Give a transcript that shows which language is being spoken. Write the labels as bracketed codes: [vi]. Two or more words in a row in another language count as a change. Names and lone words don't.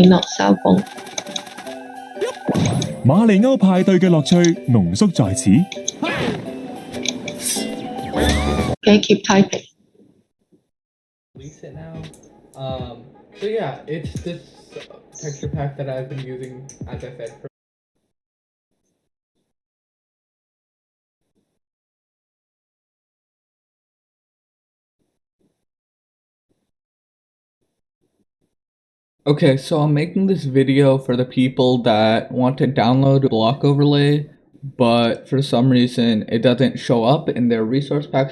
[en] Not cell phone. [zh] 馬里歐派對嘅樂趣濃縮在此。 [en] Okay, keep typing. Release it now. So yeah, it's this texture pack that I've been using, as I said, for Okay, so I'm making this video for the people that want to download a block overlay, but for some reason it doesn't show up in their resource packs.